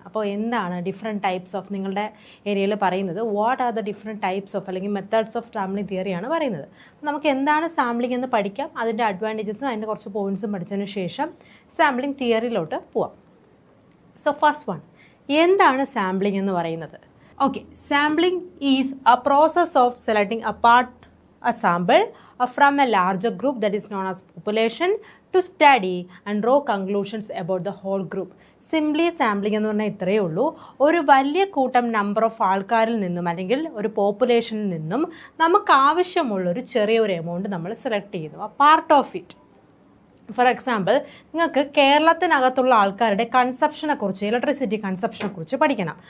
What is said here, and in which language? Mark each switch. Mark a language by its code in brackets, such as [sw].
[ml] അപ്പോൾ എന്താണ് different types of നിങ്ങളുടെ ഏരിയയിൽ പറയുന്നത് [en] what are the different types of [ml] അല്ലെങ്കിൽ മെത്തേഡ്സ് ഓഫ് സാമ്പിളിംഗ് തിയറിയാണ് പറയുന്നത്. നമുക്ക് എന്താണ് സാമ്പിളിംഗ് എന്ന് പഠിക്കാം, അതിൻ്റെ അഡ്വാൻറ്റേജസും അതിൻ്റെ കുറച്ച് പോയിൻറ്റ്സും പഠിച്ചതിന് ശേഷം സാമ്പിളിംഗ് തിയറിയിലോട്ട് പോവാം. സോ ഫസ്റ്റ് വൺ, എന്താണ് സാമ്പിളിംഗ് എന്ന് പറയുന്നത്? [en] Okay, sampling is a process of selecting a sample from a larger group that is known as population to study and draw conclusions about the whole group. [ml] Simply sampling എന്ന് പറഞ്ഞാൽ ഇത്രയേ ഉള്ളൂ. ഒരു വലിയ കൂട്ടം നമ്പർ ഓഫ് ആൾക്കാരിൽ നിന്നും അല്ലെങ്കിൽ ഒരു പോപ്പുലേഷനിൽ നിന്നും നമുക്ക് ആവശ്യമുള്ളൊരു ചെറിയൊരു എമൗണ്ട് നമ്മൾ സെലക്ട് ചെയ്യുന്നു, ആ part of it. For example, നിങ്ങൾക്ക് കേരളത്തിനകത്തുള്ള ആൾക്കാരുടെ കൺസപ്ഷനെ കുറിച്ച്, ഇലക്ട്രിസിറ്റി കൺസപ്ഷനെ കുറിച്ച് പഠിക്കണം.